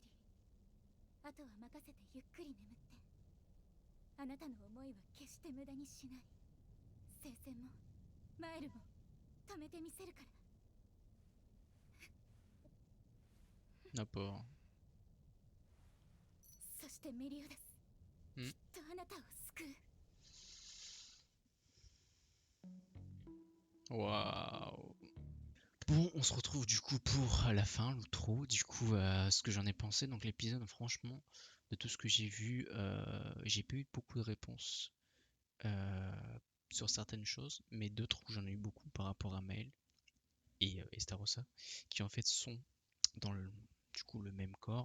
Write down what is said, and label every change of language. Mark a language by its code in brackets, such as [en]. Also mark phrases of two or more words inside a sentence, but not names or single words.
[ja] あとは任せてゆっくり眠って。あなたの思いは決して無駄にしない。聖戦もマエルも止めてみせるから。 [fr] La pauvre. [ja] そしてメリオダス、んきっとあなたを救う。 [fr] Waouh. Bon, on se retrouve du coup pour la fin, l'outro, du coup, ce que j'en ai pensé. Donc l'épisode, franchement, de tout ce que j'ai vu, j'ai pas eu beaucoup de réponses sur certaines choses, mais d'autres où j'en ai eu beaucoup par rapport à Maël et Estarossa, qui en fait sont dans du coup le même corps.